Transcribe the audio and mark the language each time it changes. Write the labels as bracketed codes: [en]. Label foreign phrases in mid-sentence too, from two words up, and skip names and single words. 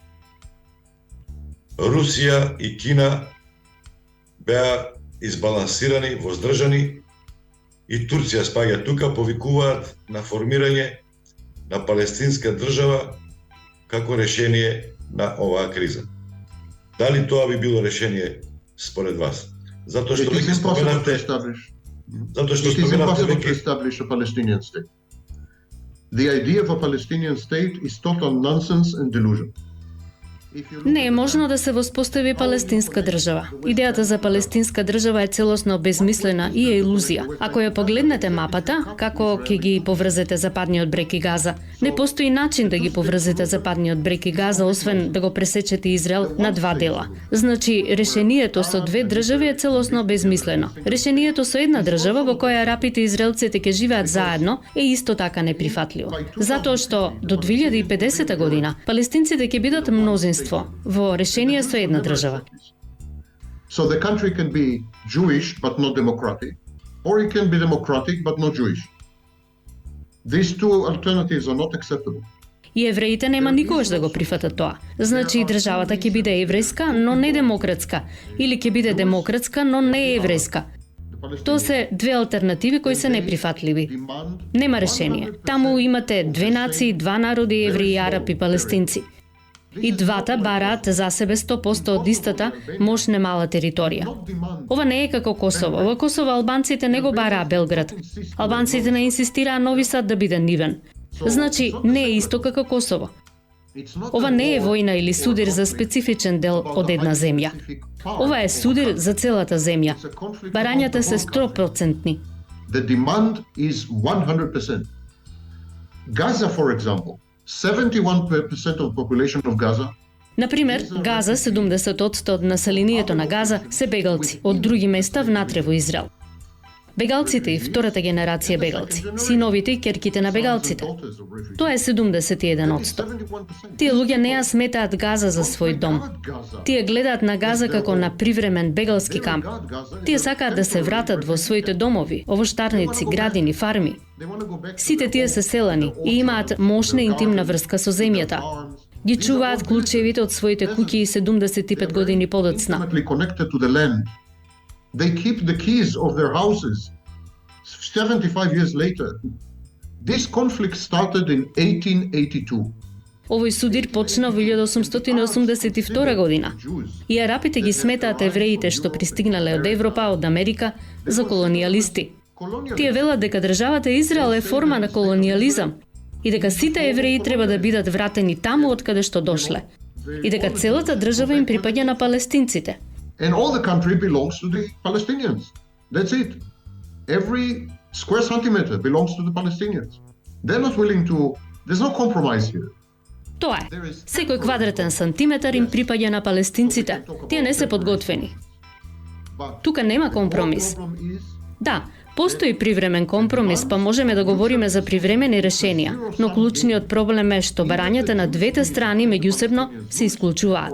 [mk] Русија и Кина беа избалансирани, воздржани и Турција спаѓа тука, повикуваат на формирање на палестинска држава како решение на оваа криза. Дали тоа би било решение според вас? Затоа што веќе споменавте [en] веќе The idea of a Palestinian state is total nonsense and delusion. [mk] Не е можно да се воспостави палестинска држава. Идејата за палестинска држава е целосно безмислена и е илузија. Ако ја погледнете мапата, како ќе ги поврзете Западниот брег и Газа, не постои начин да ги поврзете Западниот брег и Газа, освен да го пресечете Израел на два дела. Значи, решението со две држави е целосно безмислено. Решението со една држава во која арапите и израелците ќе живеат заедно е исто така неприфатливо. Затоа што до 2050 година палестинците ќе бидат мнозинство во решение со една држава. [en] So the country can be Jewish but not democratic, or it can be democratic but not Jewish. These two alternatives are not acceptable. [mk] И евреите нема никогаш да го прифатат тоа. Значи и државата ќе биде еврејска, но не демократска, или ќе биде демократска, но не еврејска. Тоа се две алтернативи кои се неприфатливи. Нема решение. Таму имате две нации, два народи, евреи, арапи, палестинци. И двата бараат за себе 100% од истата мощна мала територија. Ова не е како Косово. Во Косово албанците не го бараа Белград. Албанците не инсистираа Нови Сад да биде нивен. Значи, не е исто како Косово. Ова не е војна или судир за специфичен дел од една земја. Ова е судир за целата земја. Барањата се 100%. [en] The demand is 100%. Gaza, for example, 71% of population of Gaza. [mk] Например, Газа, 70% од населението на Газа се бегалци од други места внатре во Израел. Бегалците и втората генерација бегалци, синовите и керките на бегалците. Тоа е 71%. Тие луѓе не ја сметаат Газа за свој дом. Тие гледаат на Газа како на привремен бегалски камп. Тие сакаат да се вратат во своите домови, овоштарници, градини, фарми. Сите тие се селани и имаат мощна интимна врска со земјата. Ги чуваат клучевите од своите куќи и 75 години подоцна. [en] They keep the keys of their houses 75 years later. This conflict started in 1882. [mk] Овој судир почна во 1882 година. И арапите ги сметаат евреите што пристигнале од Европа, од Америка, за колонијалисти. Тие велат дека државата Израел е форма на колонијализам и дека сите евреи треба да бидат вратени таму од каде што дошле. И дека целата држава им припаѓа на палестинците. [en] And all the country belongs to the Palestinians. That's it. Every square centimeter belongs to the Palestinians. They're not willing to... There's no compromise here. [mk] Тоа е. Секој квадратен сантиметар им припаѓа на палестинците. Тие не се подготвени. Тука нема компромис. Да, постои привремен компромис, па можеме да говориме за привремени решенија, но клучниот проблем е што барањата на двете страни меѓусебно се исклучуваат.